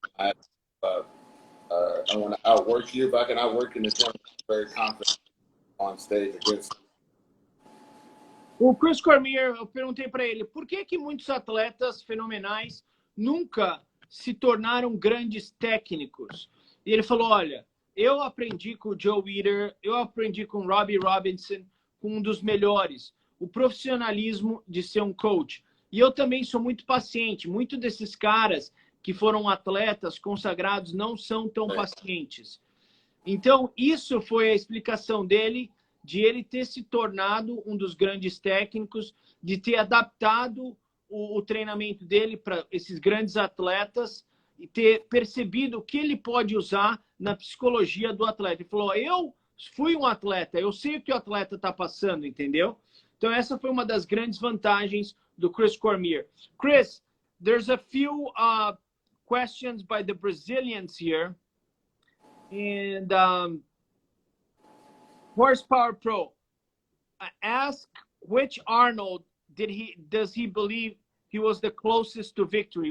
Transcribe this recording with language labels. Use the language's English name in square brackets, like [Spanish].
[English] I want to outwork you. If I can outwork in the gym, I'm very confident on stage against you. [Portuguese] O Chris Cormier, eu perguntei para ele, por que muitos atletas fenomenais nunca se tornaram grandes técnicos? E ele falou, olha, eu aprendi com o Joe Weider, eu aprendi com o Robbie Robinson, com um dos melhores, o profissionalismo de ser um coach. E eu também sou muito paciente. Muitos desses caras que foram atletas consagrados não são tão pacientes. Então, isso foi a explicação dele, de ele ter se tornado um dos grandes técnicos, de ter adaptado o treinamento dele para esses grandes atletas e ter percebido o que ele pode usar na psicologia do atleta. Ele falou, eu fui um atleta, eu sei o que o atleta está passando, entendeu? Então, essa foi uma das grandes vantagens do Chris Cormier. [English] Chris, there's a few questions by the Brazilians here. And Horsepower Pro, ask which Arnold does he believe he was the closest to victory?